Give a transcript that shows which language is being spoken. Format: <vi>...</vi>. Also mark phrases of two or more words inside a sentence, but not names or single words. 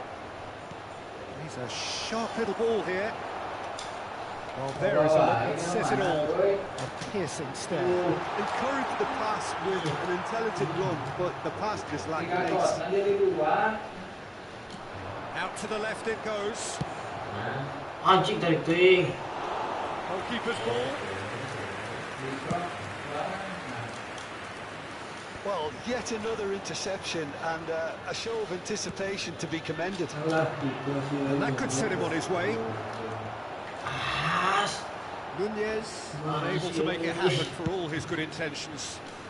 <en>He's a sharp little ball here. Well, there is a look that says it all. A piercing stare. Encouraged the pass with an intelligent run, but the pass just lacked pace. Out to the left it goes.</en> <su>Anjing tarik ting.</su> <en>Goalkeeper's ball. Well, yet another interception and a show of anticipation to be commended. And that could set him on his way. Nunez unable to make it happen for all his good intentions.</en>